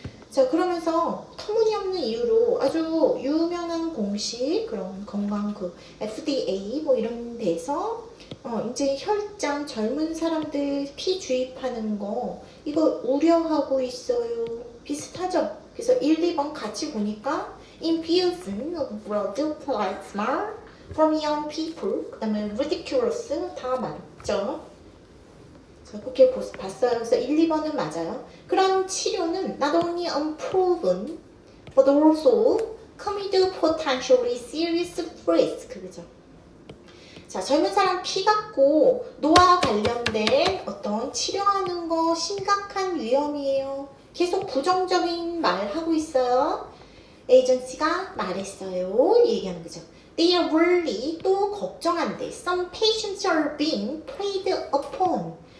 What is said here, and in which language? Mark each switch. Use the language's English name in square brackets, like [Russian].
[Korean] 자 그러면서 터무니없는 이유로 아주 유명한 공식 그런 건강 그 FDA 뭐 이런 데서 이제 혈장 젊은 사람들 피 주입하는 거 이거 우려하고 있어요. 비슷하죠? 그래서 1, 2번 같이 보니까 [English] infusion of blood plasma from young people [Korean] 그 다음에 ridiculous 다 맞죠? 자, 그렇게 봤어요. 그래서 1, 2번은 맞아요. 그런 치료는 [English] not only unproven but also come with potentially serious risk 그죠? [Korean] 자, 젊은 사람 피 같고 노화 관련된 어떤 치료하는 거 심각한 위험이에요. 계속 부정적인 말 하고 있어요. 에이전시가 말했어요. 얘기하는 거죠. [English] They are worried [Korean] 또 걱정한대. [English] Some patients are being preyed upon.